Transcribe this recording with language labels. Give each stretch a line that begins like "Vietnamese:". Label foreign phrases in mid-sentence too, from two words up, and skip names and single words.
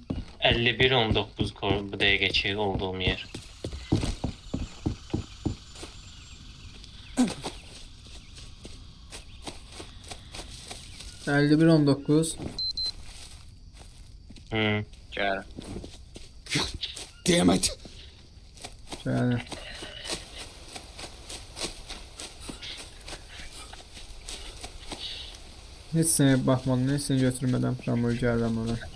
Azerbaijani: 51-19 bu dəqiqəki olduğum yer. Hı. 51-19 Gəl.
English: Damn it.
Azerbaijani: yani. Heç sənə baxmadım, heç səni götürmədən pramor gəlirəm ona.